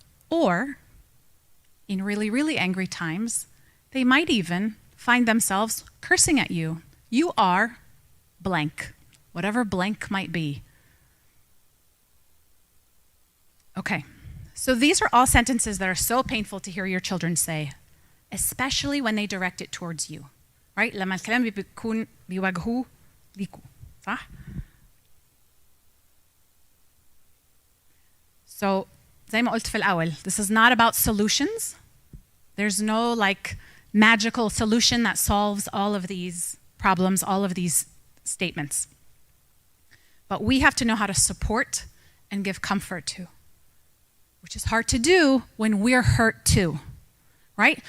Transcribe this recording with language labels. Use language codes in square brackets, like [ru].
[en] Or, in really, really angry times, they might even find themselves cursing at you. You are blank, whatever blank might be. Okay, so these are all sentences that are so painful to hear your children say, especially when they direct it towards you, right? [ar] لما الكلام بيكون بيواجهوه ليكوا، صح؟ So, زي ما قلت في الأول, [en] this is not about solutions. There's no magical solution that solves all of these problems, all of these statements. But we have to know how to support and give comfort to, which is hard to do when we're hurt too, right?